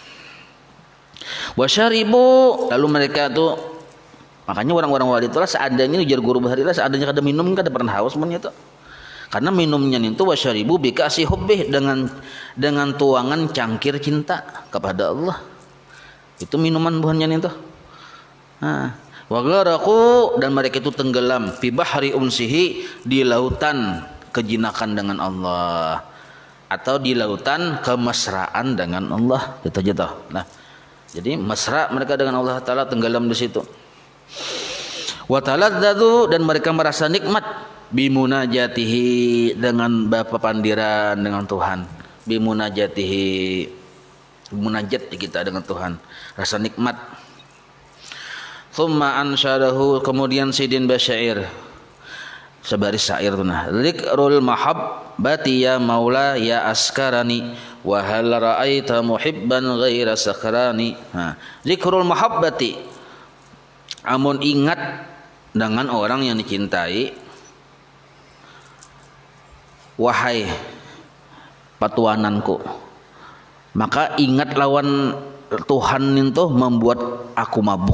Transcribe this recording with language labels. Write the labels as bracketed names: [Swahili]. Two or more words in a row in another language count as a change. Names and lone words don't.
[Banjar] Wasyaribu, lalu mereka itu, makanya orang-orang wali itulah seadanya ujar guru bahari lah, seadanya kada minum kada pernah haus mun itu. [Indonesian] Karena minumnya itu [Arabic] وشربوا بكأس حبه, [Indonesian] dengan tuangan cangkir cinta kepada Allah. Itu minuman buahnya itu. [Banjar] Nah, [Arabic] وغرقوا, [Indonesian] dan mereka itu tenggelam [Arabic] في بحر أنسه, [Indonesian] di lautan kejinakan dengan Allah, atau di lautan kemesraan dengan Allah. Itu aja toh. Nah, jadi mesra mereka dengan Allah Ta'ala, tenggelam di situ. [Arabic] وتلذذوا, [Banjar] dan mereka merasa nikmat bimunajatihi, dengan bapa pandiran dengan Tuhan. [Indonesian] Bimunajatihi, munajat kita dengan Tuhan, rasa nikmat. [Arabic] ثم أنشده, [Banjar] kemudian sidin basyair sebaris syair tu nah, [Arabic] ذكر المحبة يا مولاي أسكرني وهل رأيت محبا غير سكران. [Banjar] Nah, [Arabic] ذكر المحبة, [Banjar] amun ingat dengan orang yang dicintai, wahai patuananku, maka ingat lawan Tuhan itu membuat aku mabuk.